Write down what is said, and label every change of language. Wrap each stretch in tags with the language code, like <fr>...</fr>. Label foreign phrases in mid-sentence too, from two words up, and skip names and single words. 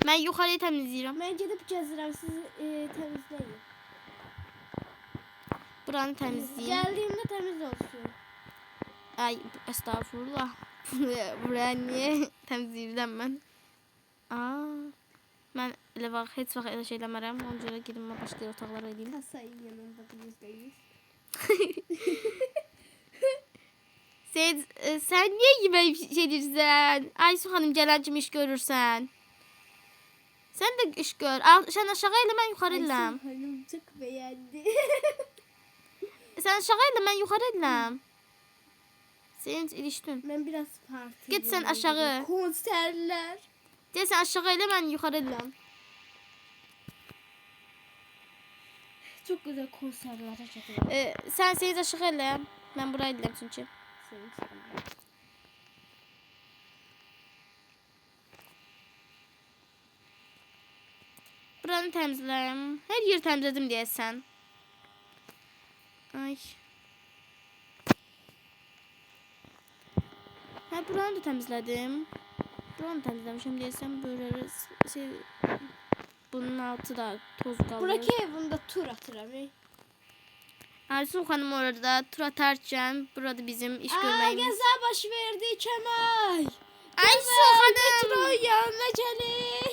<tr>Ben yukarıyı temizleyeceğim. Ben gidip gezdirem siz temizleyin. Buranı temizleyeyim. Geldiğimde temiz olsun. Ay estağfurullah. Buraya niye temizleyeceğim ben?</tr> <az>Ben elə vaxt heç vaxt elə şey eləmərəm. Ona görə girim başqa otaqlara edeyim.</az> <tr>Kasayın yanında %100. Sen niye yemeği şeydirsən?</tr> <az>Aysu xanım gələn kimi iş görürsən.</az> <tr>Sen de iş gör.</tr> <az>Sen aşağı elə, mən yuxarı eləm.</az> <tr>Aysun Hanım çok beğendi.</tr> <az>Sen aşağı elə, mən yuxarı eləm. Sen ilişdin.</az> <tr>Ben biraz parti. Git sen aşağı. Konserler.</tr> <az>Gel sen aşağı elə, mən yuxarı eləm.</az> <tr>Çok güzel konserlere çekiyor.</tr> <az>Sen aşağı elə. Mən buraya eləm çünki. Buranı təmizləyəm. Hər yer təmizlədim deyəsən. Ay.</az> <tr>Ha, buranı da temizledim. Buranı temizlemişim desem böyle şey, bunun altı da toz kalır.</tr> <az>Buradaki evimde tur atıram. Aysun Hanım orada tur atarken burada bizim iş görməyimiz. Qəza baş verdi Kemal.</az> <tr>Aysun Hanım.</tr> <az>Metro yanına gəlir.</az>